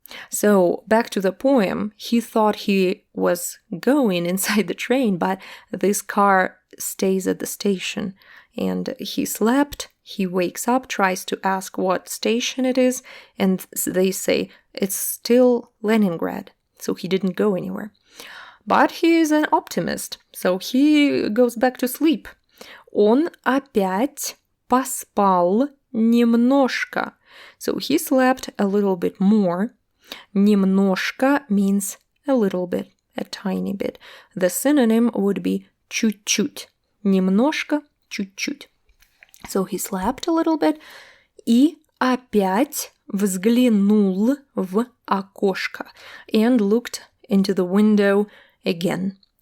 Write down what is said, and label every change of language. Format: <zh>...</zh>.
<en>So, back to the poem, he thought he was going inside the train, but this car stays at the station and he slept. He wakes up, tries to ask what station it is, and they say it's still Leningrad, so he didn't go anywhere. But he is an optimist, so he goes back to sleep.</en> <ru>Он опять поспал немножко.</ru> <en>So he slept a little bit more. Немножко means a little bit, a tiny bit. The synonym would be чуть-чуть.</en> <ru>Немножко, чуть-чуть.</ru> <en>So he slept a little bit</en> <ru>и опять взглянул в окошко</ru> <en>and looked into the window again.</en>